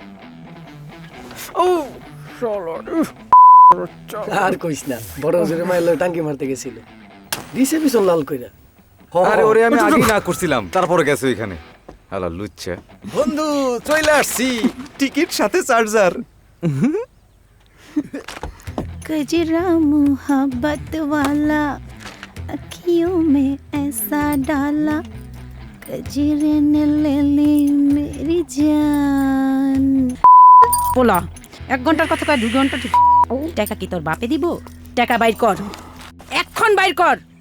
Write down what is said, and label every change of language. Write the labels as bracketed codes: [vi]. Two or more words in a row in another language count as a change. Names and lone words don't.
[bn] ও আর কইস না, বড় হুজুরে মাইলো টাঙ্কি মারতে গেছিল, দিছে পিছন লাল কইরা। আরে ওরে আমি আগেই না করছিলাম, তারপরে গেছে ওইখানে। আলা লুচ্চা বন্ধু চলে আসছি, টিকিট সাথে চার্জার। [hi] कजरा मोहब्बत वाला अखियों में ऐसा डाला कजरे ने ले ली मेरी जान। [bn] পোলা 1 ঘন্টার কথা কয় 2 ঘন্টা ঠিক। টাকা কি তোর বাপে দিব? টাকা বাইর কর, এখন বাইর কর।